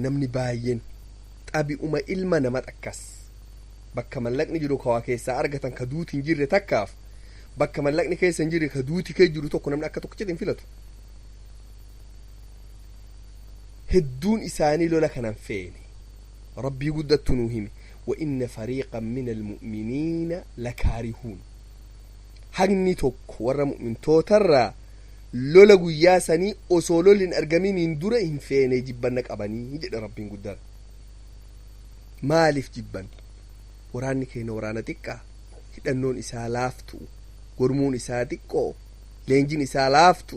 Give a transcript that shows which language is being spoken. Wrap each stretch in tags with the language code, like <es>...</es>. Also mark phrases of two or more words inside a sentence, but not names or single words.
<om>namni baay'een xabi'uma ilma nama akkas bakka mallaqni jiru ka waa keessaa argatan ka duuti hin jirre takkaaf bakka mallaqni keessa hin jirre ka duuti kee jiru tokko namni akka tokkichatti hin filatu. hedduun isaanii lola kanan feene. rabbii guddattu nuu hime</om> <ar>وإن فريقا من المؤمنين لكارهون.</ar> <om>hagni tokko warra mu'mintootarraa lola guyyaa sanii osoo lolli argaminiin dura hin feene jibbanna qabanii jedha rabbiin guddaan. maaliif jibban? waraanni keenya waraana xiqqaa, hidhannoon isaa laaftu, gormuun isaa xiqqoo, leenjin isaa laaftu.</om>